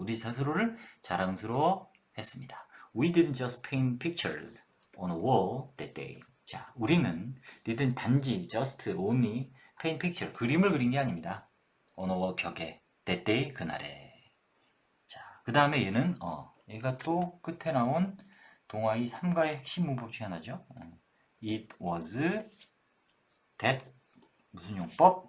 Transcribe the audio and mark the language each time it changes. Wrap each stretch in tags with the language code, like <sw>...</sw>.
<ko>우리 스스로를 자랑스러워 했습니다.</ko> <en>We didn't just paint pictures on a wall that day.</en> <ko>자, 우리는</ko> <en>didn't</en> <ko>단지</ko> <en>just only paint picture</en> <ko>그림을 그린 게 아닙니다.</ko> <en>on a wall</en> <ko>벽에</ko> <en>that day</en> <ko>그날에. 자, 그 다음에 얘는 얘가 또 끝에 나온 동아이 3가의 핵심 문법 중에 하나죠.</ko> <en>It was that</en> <ko>무슨 용법?</ko>